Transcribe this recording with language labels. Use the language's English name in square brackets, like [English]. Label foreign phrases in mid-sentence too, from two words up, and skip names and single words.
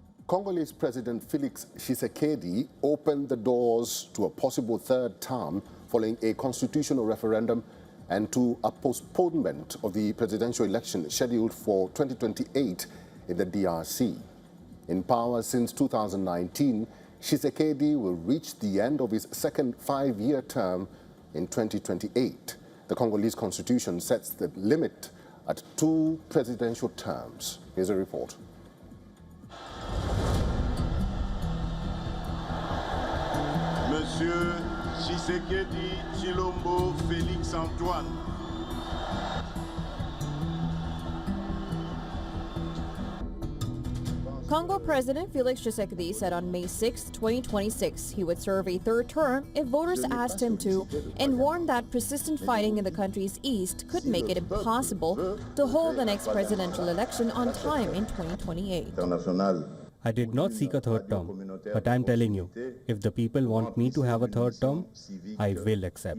[English] Congolese President Félix Tshisekedi opened the doors to a possible third term following a constitutional referendum and to a postponement of the presidential election scheduled for 2028 in the DRC. In power since 2019, Tshisekedi will reach the end of his second five-year term in 2028. The Congolese constitution sets the limit at 2 presidential terms. Here's a report. Monsieur Tshisekedi Tshilombo Félix Antoine. Congo President Félix Tshisekedi said on May 6, 2026, he would serve a third term if voters asked him to, and warned that persistent fighting in the country's east could make it impossible to hold the next presidential election on time in 2028. I did not seek a third term, but I am telling you, if the people want me to have a third term, I will accept.